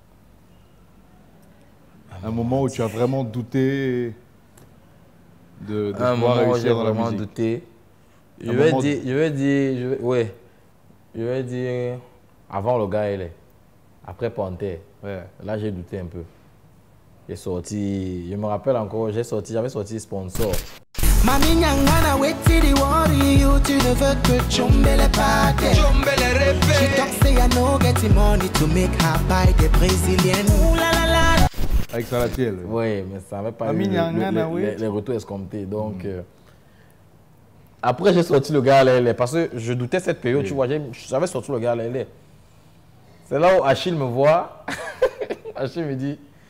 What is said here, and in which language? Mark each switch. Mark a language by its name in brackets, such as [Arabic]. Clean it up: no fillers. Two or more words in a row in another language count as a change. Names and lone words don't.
[French] Un moment où tu as vraiment douté de pouvoir réussir dans la musique? Douté. Je vais dire avant le gars, elle est. Après Panthère. Ouais. Là, j'ai douté un peu. J'ai sorti, je me rappelle encore, j'avais sorti Sponsor. [Nigerian Pidgin] Mami Nyangana, weti worry you, [French] tu ne veux que chombele pate. [Nigerian Pidgin] She talk say I no get money to make her buy the Brazilian. Ooh la la la. [French] Avec Salatiel. Oui, mais ça n'avait pas eu les retours escomptés. Donc, après, j'ai sorti le gars à l'aile parce que je doutais cette période. Tu vois, j'avais sorti le gars à l'aile. C'est là où Achille me voit. Achille me dit.